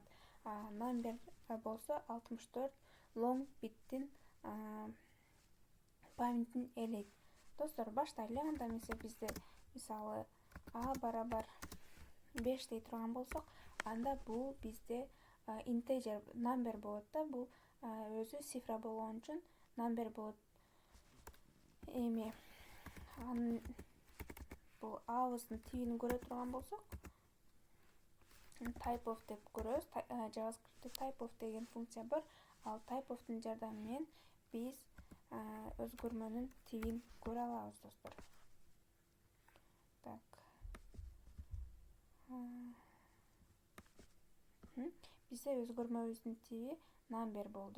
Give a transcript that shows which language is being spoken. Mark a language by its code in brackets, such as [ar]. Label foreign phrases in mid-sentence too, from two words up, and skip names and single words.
[ky] Number болсо 64 long биттин памятин ээлейт. Достор, баштайлы. Анда эмесе бизде мисалы a барабар 5 дей турган болсок, анда бул бизде [en] integer number [ky] болот да. Бул өзү цифра болгон үчүн number болот. Эми бул абыздын тибин көрө турган болсок, [en] type of [ky] деп көрөбүз. JavaScript'те [en] type of [ky] деген функция бар. Ал [en] type of'тун [ky] жардамы менен биз өзгөрмөнүн тибин көрө алабыз, достор. Так. Бизде өзгөрмөбүздүн тиби number болду.